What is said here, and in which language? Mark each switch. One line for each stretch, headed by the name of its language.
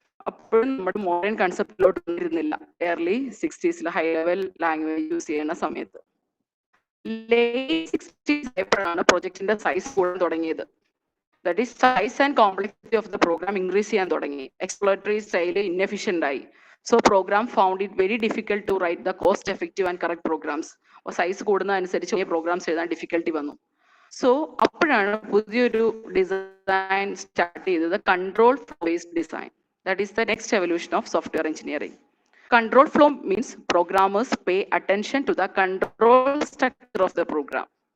Malayalam: അപ്പോഴും നമ്മുടെ modern കൺസെപ്റ്റിലോട്ട് വന്നിരുന്നില്ല early 60s high level language use ചെയ്യുന്ന സമയത്ത്. ലേറ്റ് 60s ആയപ്പോഴാണ് പ്രൊജക്റ്റിന്റെ സൈസ് കൂടാൻ തുടങ്ങിയത്.
English: that is size and complexity of the program increase
Malayalam: ചെയ്യാൻ തുടങ്ങി.
English: Exploratory style inefficient ആയി. So program found it very difficult to write the cost effective and correct programs.
Malayalam: Size കൂടുന്നതനുസരിച്ച് programmes എഴുതാൻ difficulty വന്നു. So അപ്പോഴാണ് പുതിയൊരു design start ചെയ്തത്, control flow based design.
English: That is the next evolution of software engineering. Control flow means programmers pay attention to the control structure of the program.